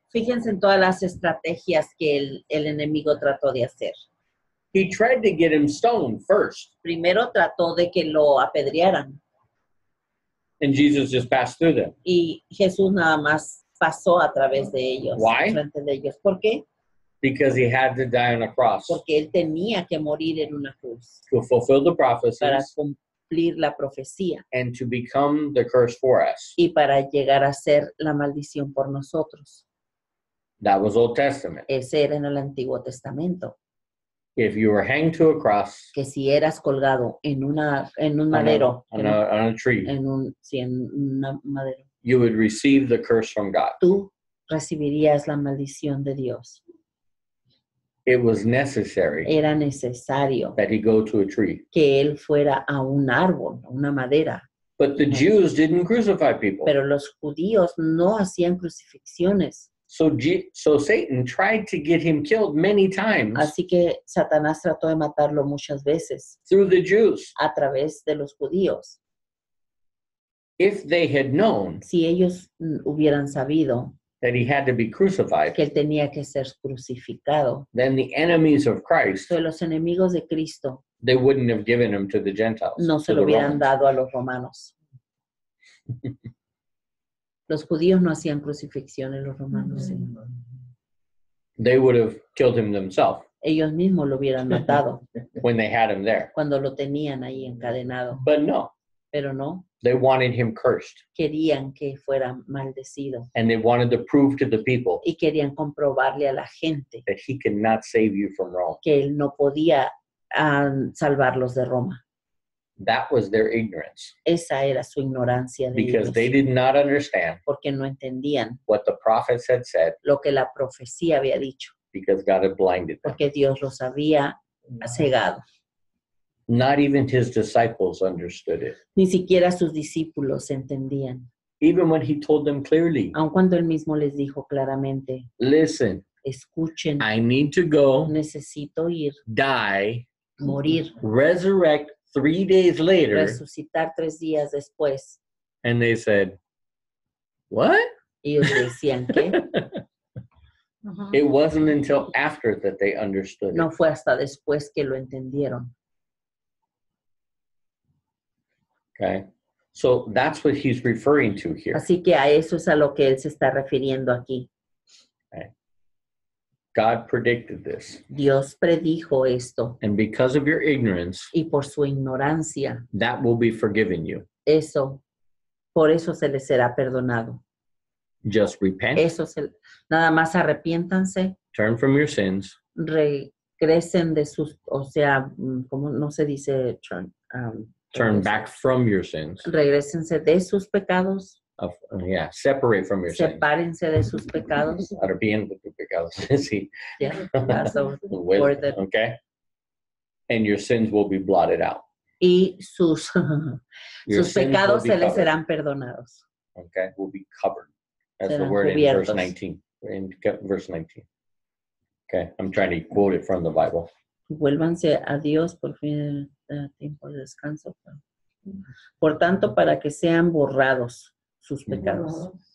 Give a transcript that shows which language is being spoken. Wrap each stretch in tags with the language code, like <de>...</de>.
<es>fíjense en todas las estrategias que el enemigo trató de hacer.</es> <en>He tried to get him stoned first,</en> <es>Primero trató de que lo apedrearan</es> <en>and Jesus just passed through them.</en> <es>y Jesús nada más pasó a través de ellos,</es> <en>Why?</en> <es>frente de ellos. ¿Por qué?</es> <en>Because he had to die on a cross</en> <es>Porque él tenía que morir en una cruz</es> <en>to fulfill the</en> <es>para</es> <en>prophecies</en> <es>cumplir la profecía</es> <en>and to become the curse for us.</en> <es>y para llegar a ser la maldición por nosotros.</es> <en>That was Old Testament.</en> <es>Ese era en el Antiguo Testamento.</es> <en>if you were hanged to a cross</en> <es>que si eras colgado en un</es> <en>on</en> <es>madero,</es> <en>on a tree,</en> <es>en un madero,</es> <en>you would receive the curse from God.</en> <es>tú recibirías la maldición de Dios.</es> <en>It was necessary</en> <es>Era necesario</es> <en>that he go to a tree.</en> <es>que él fuera a un árbol, a una madera.</es> <en>But the Jews didn't crucify people.</en> <es>Pero los judíos no hacían crucifixiones.</es> <en>So Satan tried to get him killed many times</en> <es>Así que Satanás trató de matarlo muchas veces</es> <en>through the Jews.</en> <es>a través de los judíos.</es> <en>If they had known</en> <es>Si ellos hubieran sabido</es> <en>that he had to be crucified,</en> <es>que él tenía que ser crucificado,</es> <en>then the enemies of Christ,</en> <es>que los enemigos de Cristo</es> <en>they wouldn't have given him to the Gentiles.</en> <es>no se</es> <en>to</en> <es>lo</es> <en>the</en> <es>hubieran</es> <en>Romans.</en> <es>dado a los romanos. Los judíos no hacían crucifixiones, los romanos sí.</es> <en>They would have killed him themselves</en> <es>Ellos mismos lo hubieran matado</es> <en>when they had him there.</en> <es>cuando lo tenían ahí encadenado.</es> <en>But no,</en> <es>Pero no,</es> <en>they wanted him cursed.</en> <es>querían que fuera maldecido</es> <en>And they wanted to prove to the people</en> <es>y querían comprobarle a la gente</es> <en>that he could not save you from Rome.</en> <es>que él no podía salvarlos de Roma.</es> <en>That was their ignorance</en> <es>Esa era su ignorancia de</es> <en>because</en> <es>ellos,</es> <en>they did not understand</en> <es>porque no entendían</es> <en>what the prophets had said</en> <es>lo que la profecía había dicho,</es> <en>because God had blinded them.</en> <es>porque Dios los había cegado.</es> <en>Not even his disciples understood it.</en> <es>Ni siquiera sus discípulos entendían,</es> <en>Even when he told them clearly,</en> <es>aun cuando él mismo les dijo claramente,</es> <en>listen,</en> <es>escuchen,</es> <en>I need to go,</en> <es>necesito ir,</es> <en>die,</en> <es>morir,</es> <en>resurrect 3 days later.</en> <es>resucitar 3 días después.</es> <en>And they said, what?</en> <es>Y ellos decían que Ajá.</es> <en>It wasn't until after that they understood</en> <es>no</es> <en>it.</en> <es>fue hasta después que lo entendieron.</es> <en>Okay. So that's what he's referring to here.</en> <es>Así que a eso es a lo que él se está refiriendo aquí.</es> <en>God predicted this.</en> <es>Dios predijo esto</es> <en>And because of your ignorance,</en> <es>y por su ignorancia,</es> <en>that will be forgiven you.</en> <es>por eso se les será perdonado.</es> <en>Just repent,</en> <es>Nada más arrepiéntanse,</es> <en>turn from your sins,</en> <es>regresen de sus, o sea, ¿cómo no se dice?</es> <en>turn back from your sins.</en> <es>Regrésense de sus pecados,</es> <en>Separate from your sins.</en> <es>sepárense de sus pecados. Arrepiéntete de tus pecados. Sí.</es> <en>Yeah, that's a With- word that- okay. And your sins will be blotted out.</en> <es>y sus,</es> <en>Your</en> <es>sus</es> <en>sins will</en> <es>pecados</es> <en>be</en> <es>se les</es> <en>covered.</en> <es>serán perdonados.</es> <en>Okay, will be covered. That's the</en> <es>Serán</es> <en>word in verse</en> <es>cubiertos.</es> <en>19. Verse 19. Okay, I'm trying to quote it from the Bible.</en> <es>Vuélvanse a Dios por fin de tiempo de descanso. Por tanto, para que sean borrados sus pecados.</es>